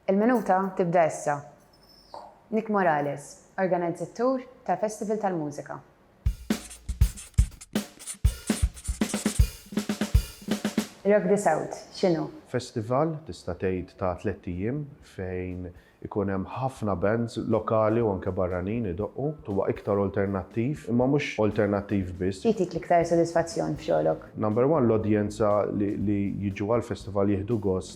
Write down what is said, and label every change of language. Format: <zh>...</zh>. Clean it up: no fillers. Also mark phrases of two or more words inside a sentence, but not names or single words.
<mt>Il-Minuta tibda issa. Nick Morales, organizzatur tal-Festival tal-Mużika. Rock the South, x'inhu? Festival tista' tgħid ta' 3 ijiem fejn ikun hemm ħafna bands lokali u anke barranin idoqqu, huwa iktar alternattiv, imma mhux alternattiv biss. Titik l-iktar sodisfazzjon f'xogħolok?</mt> <en>Number one,</en> <mt>l-udjenza li jiġu għall-festival jieħdu gost.</mt>